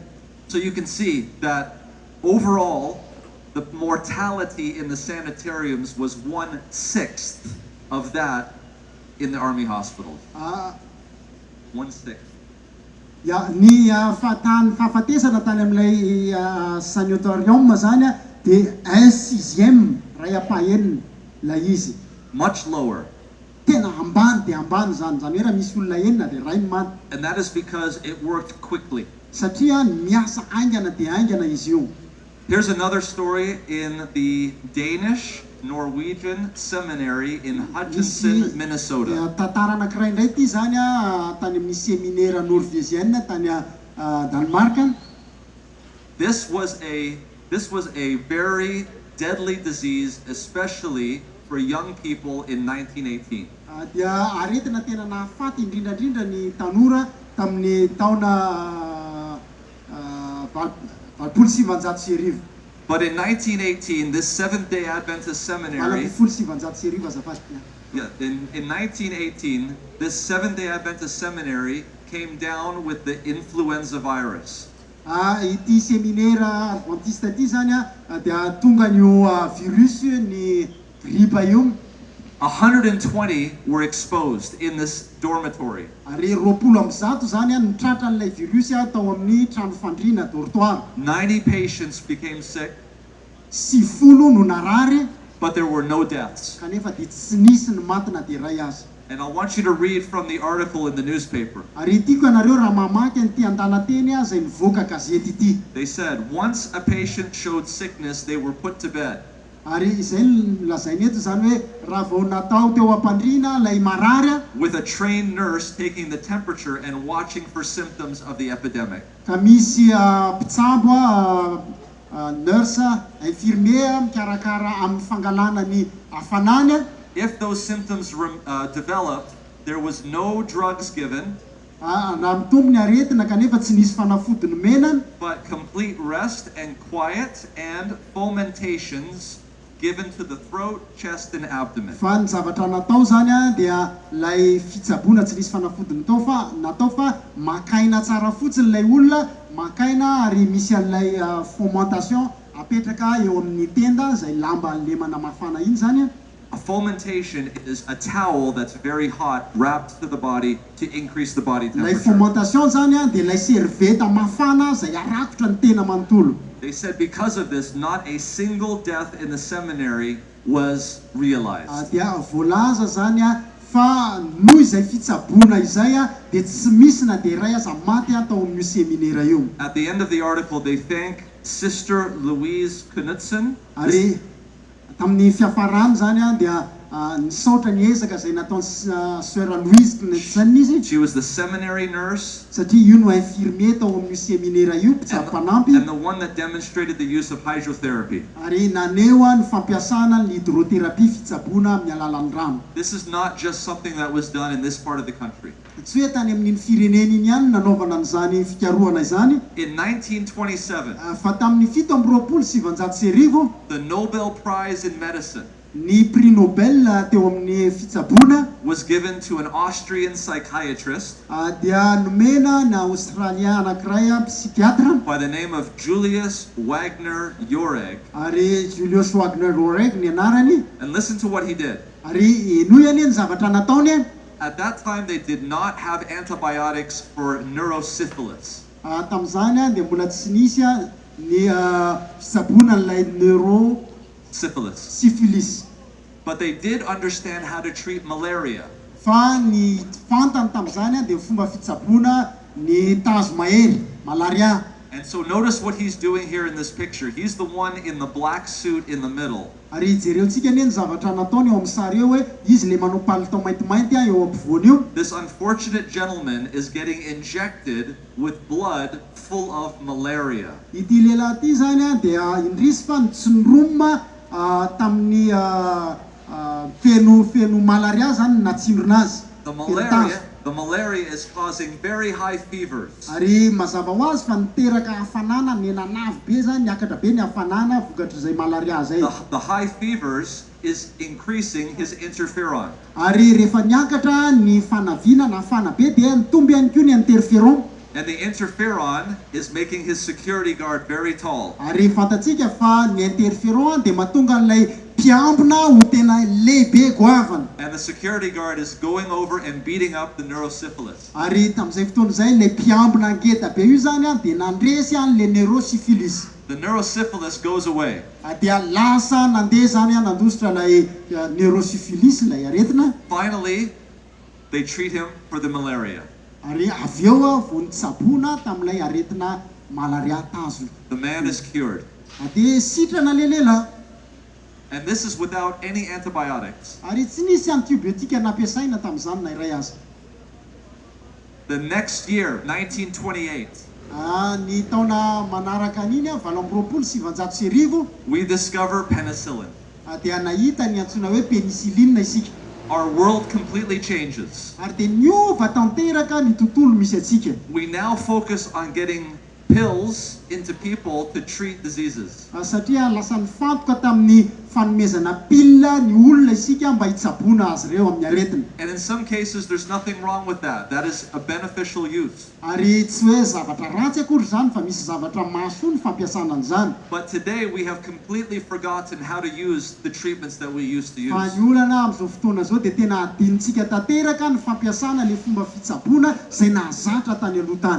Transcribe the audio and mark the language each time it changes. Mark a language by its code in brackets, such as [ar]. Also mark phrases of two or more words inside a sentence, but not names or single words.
[en] So you can see that overall, the mortality in the sanitariums was 1/6 of that in the army hospitals. 1/6. [mg] Ny fahafatesana tany amin'ilay sanatorium zany dia 1/6 ray apahenina ilay izy. [en] Much lower. [mg] Tena ambany dia ambany zany hoe raha misy olona enina dia ray maty. [en] And that is because it worked quickly. [mg] Satria miasa aingana dia aingana izy io. [en] Here's another story in the Danish Norwegian Seminary in Hutchinson, Minnesota. [mg] Tantara anankiray indray ity zany tany amin'ny [fr] séminaire norvégienne [mg] tany Danemark. [en] This was a very deadly disease, especially for young people in 1918. [mg] Dia aretina tena nahafaty indrindrandrindra ny tanora tamin'ny taona valopolo sivanjato sy arivo. [en] But in 1918, this Seventh-day Adventist seminary, [mg] Valopolo sivanjato sy arivo azafady. [en] in 1918, this Seventh-day Adventist seminary came down with the influenza virus. [mg] Ity [fr] séminaire adventiste [mg] ity zany dia tonga nyo virus ny gripa io. [en] 120 were exposed in this dormitory. [mg] Ary 20 zany nitratra an'ilay virus tao amin'ny trano fandriana dortoir. [en] 90 patients became sick, [mg] 90 no narary [en] but there were no deaths. [mg] kanefa dia tsy nisy ny maty na dia ray azy. [en] And I want you to read from the article in the newspaper. [mg] Ary tiako ianareo raha mamaky an'ity andanateny izay nivoaka gazety ity. [en] They said once a patient showed sickness, they were put to bed. [mg] Ary izay lazainy eto zany hoe raha vao natao teo am-pandriana lay marary [en] with a trained nurse taking the temperature and watching for symptoms of the epidemic. [mg] ka misy mpitsabo nurse infirmier mikarakara amin'ny fangalana ny hafanany. [en] If those symptoms developed, there was no drugs given, [mg] na mitombo ny aretina kanefa tsy nisy fanafody nomena [en] but complete rest and quiet and fomentations given to the throat, chest, and abdomen. [mg] fa ny zavatra natao zany dia lay fitsaboana tsy nisy fanafody natao fa makaina tsara fotsiny lay olona, makaina ary misy an'ilay fomentation apetraka eo amin'ny tenda zay lamba lemana mafana iny zany. [en] A fomentation is a towel that's very hot wrapped to the body to increase the body [mg] Lay [en] temperature. [mg] fomentation zany dia lay servieta mafana zay arakotra ny tena manontolo. [en] They said because of this, not a single death in the seminary was realized. [mg] Dia voalaza zany fa noho izay fitsaboana izay dia tsy misy na dia ray aza maty tao amin'io seminaire io. [en] At the end of the article, they thank Sister Louise Knudsen. [mg] Ary tamin'ny fiafarany zany dia nisaotra ny ezaka zay nataony Sœur Louise Knudsen izy [en] She was the seminary nurse [mg] satria io no infirmier tao amin'io seminaire io mpitsabo-panampy [en] and the one that demonstrated the use of hydrotherapy. [mg] ary naneo ny fampiasana ny hydrothérapie fitsaboana amin'ny alalan'ny rano. [en] This is not just something that was done in this part of the country. [mg] Tsy hoe tany amin'iny firenena iny ihany nanaovana an'izany fikarohana izany [en] In 1927, [mg] fa tamin'ny 770 [en] the Nobel Prize in Medicine [mg] ny prix Nobel teo amin'ny fitsaboana [en] was given to an Austrian psychiatrist [mg] dia nomena na Australien anankiray psychiatre [en] by the name of Julius Wagner Jauregg. [mg] ary Julius Wagner Jauregg ny anarany. [en] And listen to what he did. [mg] Ary eno ihany ny zavatra nataony. [en] At that time, they did not have antibiotics for neurosyphilis. [mg] Tamin'izany dia mbola tsy nisy ny fitsaboana n'ilay Syphilis. [en] But they did understand how to treat malaria. [mg] fa ny fantany tamin'izany dia fomba fitsaboana ny tazo mahery malaria. [en] And so notice what he's doing here in this picture. He's the one in the black suit in the middle. [mg] Ary jereontsika ny zavatra nataony eo amin'ny sary eo hoe izy le manao palitao maintimainty eo ampovoany io. [en] This unfortunate gentleman is getting injected with blood full of malaria. [mg] Ity lehilahy ity zany dia indrisy fa nitsindromina tamin'ny feno malaria zany natsindrona azy. [en] The malaria is causing very high fevers. [mg] Ary mazava ho azy fa niteraka hafanana ny nanavy be zany niakatra be ny hafanana vokatry zay malaria zay. [en] The high fevers is increasing his interferon. [mg] Ary rehefa niakatra ny fanaviana na hafana be dia nitomby ihany koa ny interferon. [en] And the interferon is making his security guard very tall. [mg] Ary fantatsika fa ny interferon dia mahatonga an'ilay mpiambina ho tena lehibe goavana. [en] And the security guard is going over and beating up the neurosyphilis. [mg] Ary tamin'izay fotoana izay ilay mpiambina ngeda be io zany dia nandresy an'ilay neurosyphilis. [en] The neurosyphilis goes away. [mg] Dia lasa nandeha zany nandositra ilay neurosyphilis ilay aretina. [en] Finally, they treat him for the malaria. [mg] Ary avy eo vao nitsaboana tamin'ilay aretina malaria tazo. [en] The man is cured. [mg] Dia sitrana lehilahy. [en] And this is without any antibiotics. [mg] Ary tsy nisy antibiotika nampiasaina tamin'izany na iray aza. [en] The next year, 1928, [mg] ny taona manaraka an'iny 770 [en] we discover penicillin. [mg] dia nahita ny antsoina hoe penicilline isika. [en] Our world completely changes. [mg] Ary dia niova tanteraka ny tontolo misy atsika. [en] We now focus on getting pills into people to treat diseases. [mg] Satria lasa mifantoka tamin'ny fanomezana pila ny olona isika mba hitsabona azy reo amin'ny aretina. [en] And in some cases, there's nothing wrong with that. That is a beneficial use. [mg] Ary tsy hoe zavatra ratsy akory zany fa misy zavatra mahasoa ny fampiasana an'izany. [en] But today we have completely forgotten how to use the treatments that we used to [mg] Fa [en] use. [mg] ny olana amin'izao fotoana izao dia tena adinitsika tanteraka ny fampiasana ny fomba fitsaboana izay nahazatra tany aloha tany.